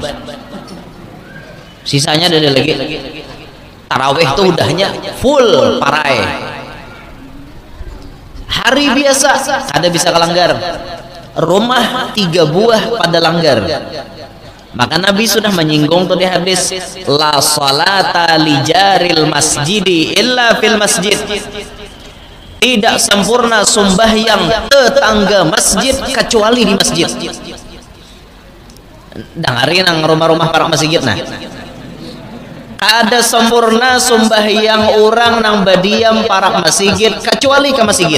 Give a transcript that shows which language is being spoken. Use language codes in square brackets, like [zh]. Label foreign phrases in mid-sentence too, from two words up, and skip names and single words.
[bjn] Sisanya ada lagi. Tarawih tuh udahnya full parai. Hari biasa kada bisa kalanggar. Rumah 3 buah pada langgar. Maka Nabi sudah menyinggung tuh di hadis, [ar] لا صلاة لجار المسجد إلا في المسجد. [id] Tidak sempurna sembahyang tetangga masjid kecuali di masjid. [bjn] Dengarin nang rumah-rumah para masjid nah. Ada sempurna sembahyang orang nang badiam para masjid kecuali ke masjid.